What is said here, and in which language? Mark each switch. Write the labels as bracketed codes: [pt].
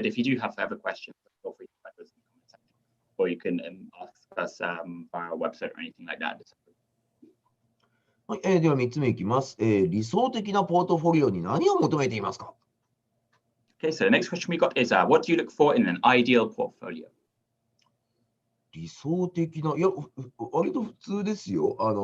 [en] But if you do have further questions, feel free to put those in the comment section, or you can ask us via our website or anything like that. [ja] はい、では3つ目いきます。理想的なポートフォリオに何を求めていますか？ [en] Okay, so the next question we got is, what do you look for in an ideal portfolio? [ja] 理想的な、いや、割と普通ですよ。